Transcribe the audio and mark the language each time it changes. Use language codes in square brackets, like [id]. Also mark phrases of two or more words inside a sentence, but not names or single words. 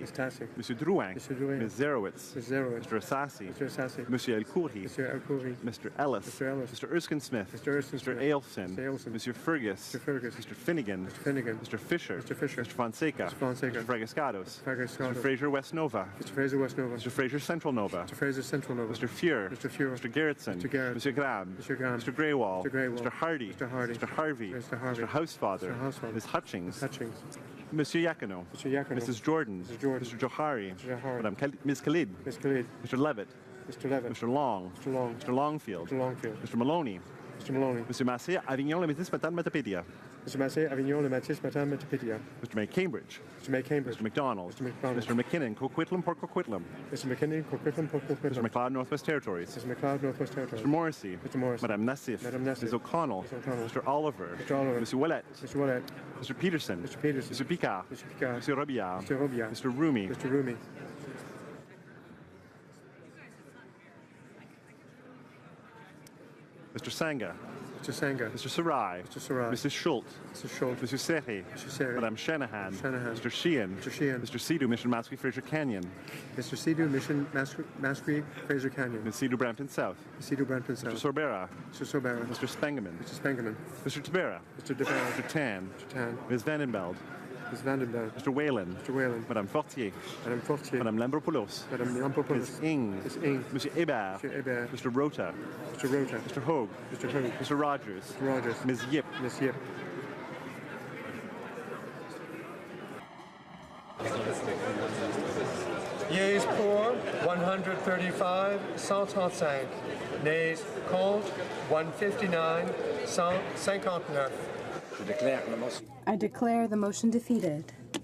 [en] Ms. Tassi. Mr. Drouin. Mr. Drouin. Ms. Zerowitz. Ms. Zerowitz. Mr. Assassi. Mr. Assassi. Monsieur El Khoury. Mr. El-Khoury. Mr. Ellis. Mr. Ellis. Mr. Erskine Smith. Mr. Erskine Mr. Smith. Ailson. Mr. Ailson. Monsieur Fergus. Mr. Fergus. Mr. Finnegan. Mr. Finnegan. Mr. Fisher. Mr. Fisher. Mr. Fonseca. Mr. Fonseca. Mr. Fragascados. Fragascados. Mr. Fraser West Nova. Mr. Fraser West Nova. Mr. Fraser Central Nova. Mr. Fraser Central Nova. Mr. Fuhr. Mr. Fuhr. Mr. Gerritsen. Mr. Garrett. Mr. Graham. Mr. Graham. Mr. Greywall. Mr. Greywall. Mr. Hardy. Mr. Hardy. Mr. Harvey. Mr. Harvey. Mr. Housefather. Mr. Housefather. Ms. Hutchings. Hutchings. Monsieur Yakino. Mr. Yakino. Mrs. Jordan. Mrs. Jordan. Mr. Johari. Mr. Johari. Ms. Khalid. Ms. Khalid. Mr. Levitt. Mr. Levitt. Mr. Long. Mr. Long. Mr. Longfield. Mr. Longfield. Mr. Maloney. Mr. Maloney. Mr. Massé, Avignon, le Métis, Matane, Matapédia. Mr. Massé, Avignon, le Matisse, Matane, Metapidia. Mr. May Cambridge. Mr. May Cambridge. Mr. McDonald. Mr. McDonald. Mr. McKinnon, Coquitlam, Port Coquitlam. Mr. McKinney, Coquitlam, Port Mr. Coquitlam. McLeod, Northwest Territories. Mr. McLeod, Northwest Territories. Mr. Morrissey. Mr. Morrissey. Madame Nassif. Madame Nassif. Ms. O'Connell. Ms. O'Connell. Mr. Oliver. Mr. Oliver. Mr. Willett. Mr. Willett. Mr. Peterson. Mr. Peterson. Mr. Picard. Mr. Picard. Mr. Robillard. Mr. Robillard. Mr. Rumi. Mr. Rumi. Mr. Sanga. Mr. Sanga. Mr. Sarai. Mr. Sarai. Mrs. Schultz. Mr. Schultz. Mr. Serre. Mr. Serre. Madame Shanahan. Shanahan. Mr. Sheehan. Mr. Sheehan. Mr. Sidhu, Mission Masque Fraser Canyon. Mr. Sidhu, Mission Masquerade, Fraser Canyon. Ms. Sidhu, Brampton South. Sidhu, Brampton Mr. South. Sorbera. Mr. Sobera. Mr. Spengeman. Mr. Spengeman. Mr. Tabera. Mr. DeBarra. Mr. Tan. Mr. Tan. Ms. Vandenbeld. Ms. Vandenberg. Mr. Whalen. Mr. Whalen. Madame Fortier. Madame Fortier. Madame Lambropoulos. Madame Lampopoulos. Ms. Ing. Ms. Ing. Monsieur Hébert. Mr. Hébert. Mr. Rota. Mr. Rota. Mr. Hogue. Mr. Hogue. Mr. Rogers. Mr. Rogers. Ms. Yip. Ms. Yip. Yeas pour 135, 135. Nays contre 159, 159. [fr] Je déclare la motion. [en] I declare the motion defeated.